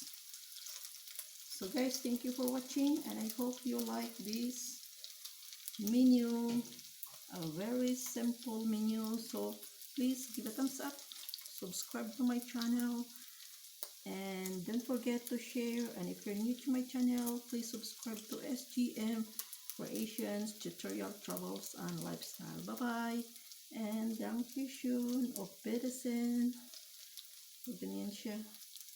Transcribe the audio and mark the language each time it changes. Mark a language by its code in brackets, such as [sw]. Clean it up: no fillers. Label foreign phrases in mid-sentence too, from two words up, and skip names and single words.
[en] So guys, thank you for watching, and I hope you like this menu, a very simple menu. So please give a thumbs up, subscribe to my channel, and don't forget to share. And if you're new to my channel, please subscribe to SGM Creations, Tutorial, Travels, and Lifestyle. Bye bye, and [de] danke schön, auf Wiedersehen. [tl] So ganyan siya.